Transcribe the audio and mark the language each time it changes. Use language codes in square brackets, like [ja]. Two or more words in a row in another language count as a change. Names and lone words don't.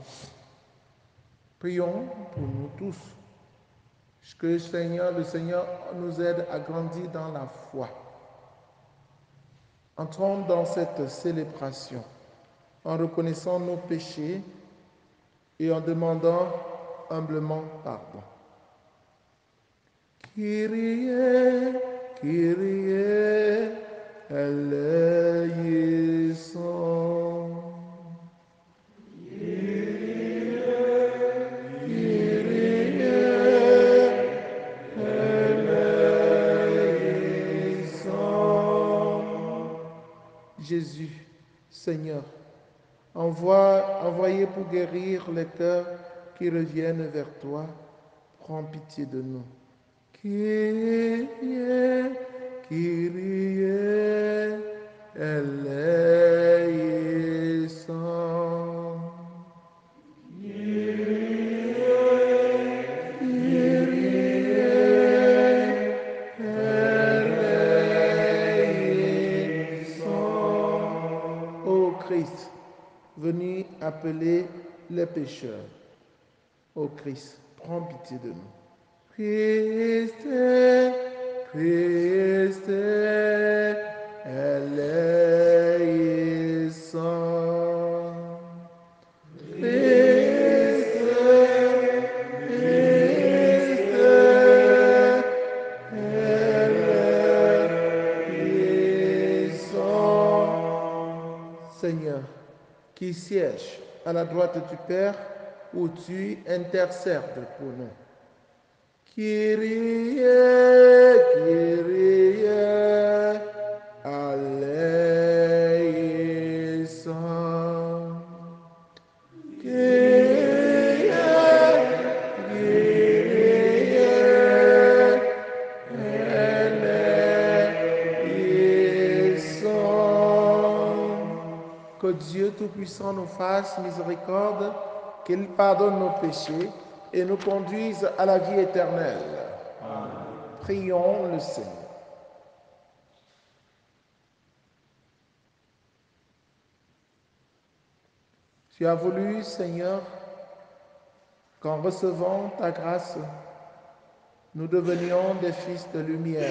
[fr] Prions pour nous tous, que le Seigneur nous aide à grandir dans la foi. Entrons dans cette célébration en reconnaissant nos péchés et en demandant humblement pardon. [el] Kyrie, Kyrie, eleison. Kyrie, Kyrie, eleison. [fr] Jésus, Seigneur, envoyé pour guérir les cœurs qui reviennent vers toi, prends pitié de nous. [el] Kyrie, Kyrie, eleison. Kyrie, Kyrie, eleison. [fr] Ô Christ, venu appeler les pécheurs. Ô Christ, prends pitié de nous. [el] Christ, Christ, eleison. Christ, Christ, eleison. [fr] Seigneur, qui siège à la droite du Père, où tu intercèdes pour nous. [el] Kyrie, Kyrie, eleison. Kyrie, Kyrie, eleison. [fr] Que Dieu Tout-Puissant nous fasse miséricorde, qu'il pardonne nos péchés et nous conduise à la vie éternelle. Amen. Prions le Seigneur. Tu as voulu, Seigneur, qu'en recevant ta grâce, nous devenions des fils de lumière.